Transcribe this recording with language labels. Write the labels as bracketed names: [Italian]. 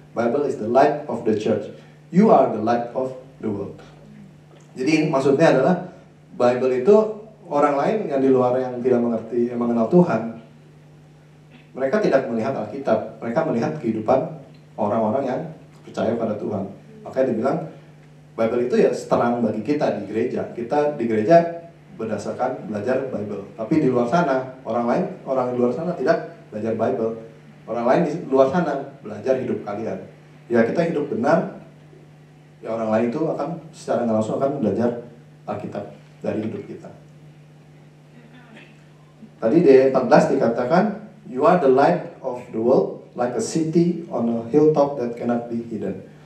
[English] Bible is the light of the church. You are the light of the world. [Indonesian] Jadi maksudnya adalah Bible itu orang lain yang di luar yang tidak mengerti, yang mengenal Tuhan, mereka tidak melihat Alkitab, mereka melihat kehidupan orang-orang yang percaya pada Tuhan. Makanya dibilang Bible itu ya terang bagi kita di gereja. Kita di gereja berdasarkan belajar Bible. Tapi di luar sana, orang di luar sana tidak belajar Bible. Orang lain di luar sana belajar hidup kalian. Ya kita hidup benar, ya orang lain itu akan secara nggak langsung akan belajar Alkitab dari hidup kita. Tadi di 14 dikatakan, [English] you are the light of the world, like a city on a hilltop that cannot be hidden.